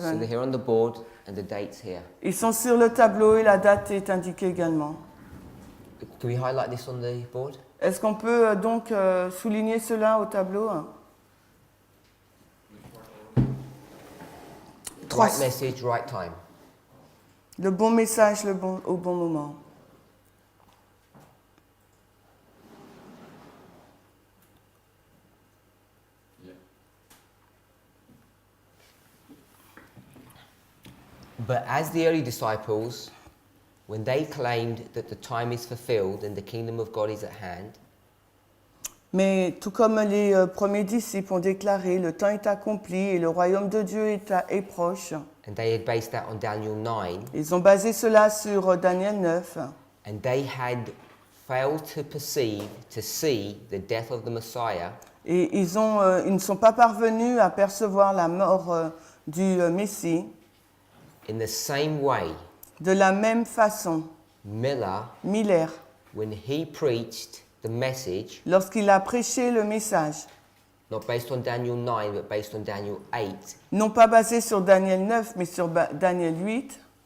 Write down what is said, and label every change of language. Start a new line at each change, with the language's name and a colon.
English: So they're here on the board and the date's here.
French: Ils sont sur le tableau et la date est indiquée également.
English: Can we highlight this on the board?
French: Est-ce qu'on peut donc souligner cela au tableau?
English: Right message, right time.
French: Le bon message au bon moment.
English: But as the early disciples, when they claimed that the time is fulfilled and the kingdom of God is at hand,
French: mais tout comme les premiers disciples ont déclaré, le temps est accompli et le royaume de Dieu est proche.
English: and they had based that on Daniel 9,
French: Ils ont basé cela sur Daniel 9.
English: and they had failed to see the death of the Messiah,
French: Et ils ne sont pas parvenus à percevoir la mort du Messie.
English: in the same way,
French: De la même façon,
English: Miller, when he preached the message,
French: lorsqu'il a prêché le message,
English: not based on Daniel 9, but based on Daniel 8,
French: non pas basé sur Daniel 9, mais sur Daniel 8,